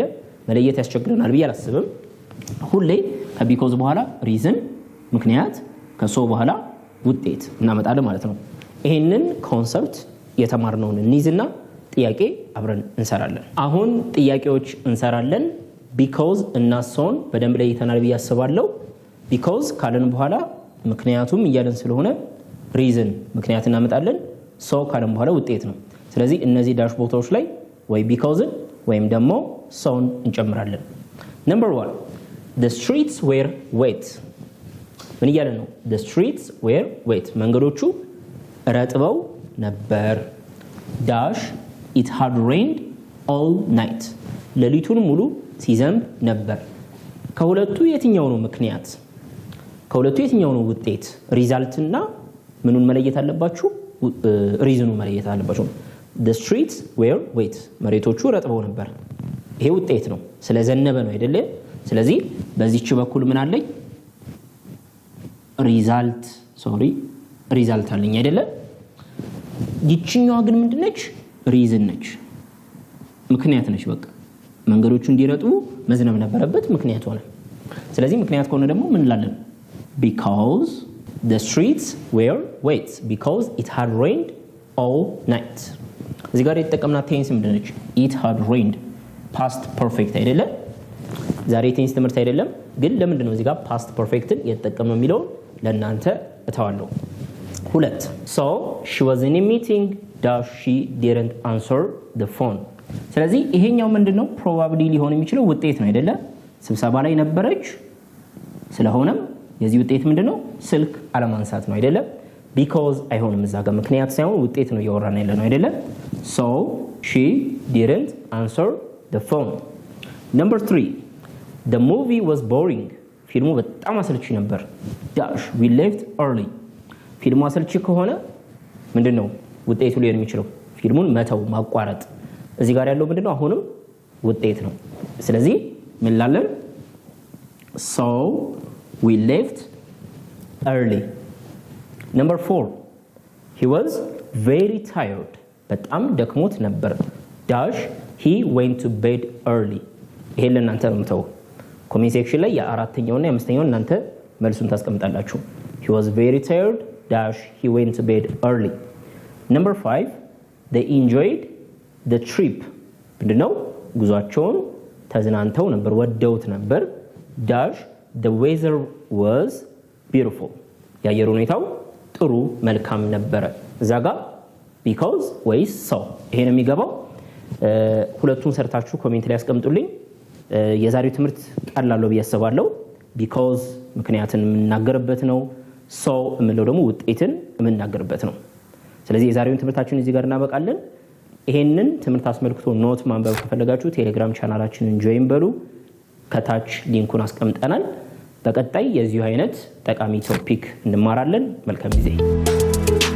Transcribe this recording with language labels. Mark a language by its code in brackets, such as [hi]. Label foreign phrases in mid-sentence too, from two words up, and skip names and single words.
[am] መለየት ያስቸግረናል ብዬ አላስብም። ሁሌ ከቢኮዝ በኋላ ሪዝን ምክንያት ከሶ በኋላ ውጤት እናመጣለን ማለት ነው። ይሄንን ኮንሰፕት የተማርነውን እንይዝና ጥያቄ አብረን እንሰራለን። አሁን ጥያቄዎች እንሰራለን። because እና soን በደንብ ለይተናል ብዬ አስባለሁ። because ካለን በኋላ ምክንያቱም እያለን ስለሆነ ሪዝን ምክንያት እናመጣለን። so ካለን በኋላ ውጤት ነው። ስለዚህ እነዚህ ዳሽ ቦታዎች ላይ ወይ because ወይም ደግሞ soን እንጨምራለን። [en] number 1 the streets were wet [am] ምን እያለን ነው? [en] the streets were wet [am] መንገዶቹ ረጥበው ነበር። [en] dash it had rained all night [am] ሌሊቱን ሙሉ ሲዘንብ ነበር። ከሁለቱ የትኛው ነው ምክንያት? ከሁለቱ የትኛው ነው ውጤት? ሪዛልትና ምኑን መለየት አለባችሁ? ሪዝኑ መለየት አለባችሁ። [en] the streets were wet [am] መሬቶቹ ረጥበው ነበር። ይሄ ውጤት ነው፣ ስለዘነበ ነው አይደለ? ስለዚህ በዚህች በኩል ምን አለኝ? ሪዛልት አለኝ አይደለ? ይችኛዋ ግን ምንድነች? ሪዝን ነች፣ ምክንያት ነች። በቃ መንገዶቹ እንዲረጥቡ መዝነብ ነበረበት፣ ምክንያት ሆነ። ስለዚህ ምክንያት ከሆነ ደግሞ ምን እንላለን? [en] because the streets were wet because it had rained all night። [am] እዚህ ጋር የተጠቀምናት ቴንስ ምንድነች? [en] it had rained past perfect [am] አይደለ? ዛሬ ቴንስ ትምህርት አይደለም፣ ግን ለምንድን ነው እዚህ ጋር [en] past perfecትን [am] የተጠቀምነው የሚለው ለእናንተ እተዋለሁ። 2 [en] so she was in a meeting that she didn't answer the phone። [am] ስለዚህ ይሄኛው ምንድነው? probably ሊሆን የሚችለው ውጤት ነው አይደለ? ስብሰባ ላይ ነበረች፣ ስለሆነም የዚህ ውጤት ምንድነው? ስልክ አለማንሳት ነው አይደለ? because አይሆንም፣ እዛ ጋር ምክንያት ሳይሆን ውጤት ነው እያወራን ያለ ነው አይደለ? [en] so she didn't answer the phone። number 3 the movie was boring [am] ፊልሙ በጣም አሰልቺ ነበር። [en] dash we left early [am] ፊልሙ አሰልቺ ከሆነ ምንድነው ውጤቱ ሊሆን የሚችለው? ፊልሙን መተው፣ ማቋረጥ። እዚህ ጋር ያለው ምንድነው? አሁንም ውጤት ነው። ስለዚህ ምን ላለን? [en] so we left early። number 4 he was very tired [am] በጣም ደክሞት ነበር። [en] dash he went to bed early [am] ይሄ ለእናንተ ነው የምተው። ኮሜንት ሴክሽን ላይ የአራተኛውና የአምስተኛውን እናንተ መልሱን ታስቀምጣላችሁ። [en] he was very tired dash he went to bed early። number 5 they enjoyed the trip [am] ምንድነው? ጉዟቸውን ተዝናንተው ነበር፣ ወደውት ነበር። [en] dash the weather was beautiful [am] የአየር ሁኔታው ጥሩ መልካም ነበረ። እዛ ጋር because ወይስ so ይሄ ነው የሚገባው። ሁለቱን ሰርታችሁ ኮሜንት ላይ አስቀምጡልኝ። የዛሬው ትምህርት ቀላል ነው ብዬ አስባለሁ። because ምክንያትን የምናገርበት ነው። so የምንለው ደግሞ ውጤትን የምናገርበት ነው። ስለዚህ የዛሬውን ትምህርታችንን እዚህ ጋር እናበቃለን። ይሄንን ትምህርት አስመልክቶ ኖት ማንበብ ከፈለጋችሁ ቴሌግራም ቻናላችንን ጆይን በሉ። ከታች ሊንኩን አስቀምጠናል። በቀጣይ የዚሁ አይነት ጠቃሚ ቶፒክ እንማራለን። መልካም ጊዜ።